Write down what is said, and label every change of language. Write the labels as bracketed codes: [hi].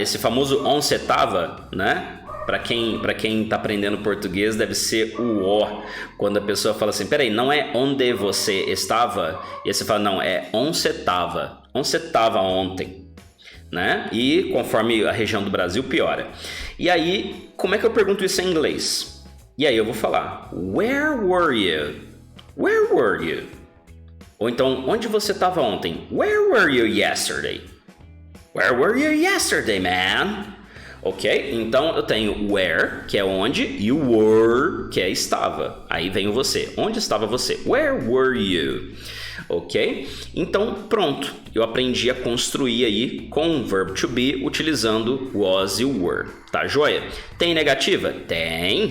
[pt] Esse famoso onde você estava, né? Para quem tá aprendendo português, deve ser o O. Quando a pessoa fala assim, peraí, não é onde você estava? E aí você fala, não, é onde você estava. Onde você estava ontem? Né? E conforme a região do Brasil, piora. E aí, como é que eu pergunto isso em inglês? E aí eu vou falar, [en] where were you? Where were you? [pt] Ou então, onde você estava ontem? [en] Where were you yesterday? Where were you yesterday, man? [pt] Ok? Então eu tenho where, que é onde, e o were, que é estava. Aí vem o você. Onde estava você? [en] Where were you? [pt] Ok? Então pronto. Eu aprendi a construir aí com o verb to be utilizando was e were. Tá joia? Tem negativa? Tem.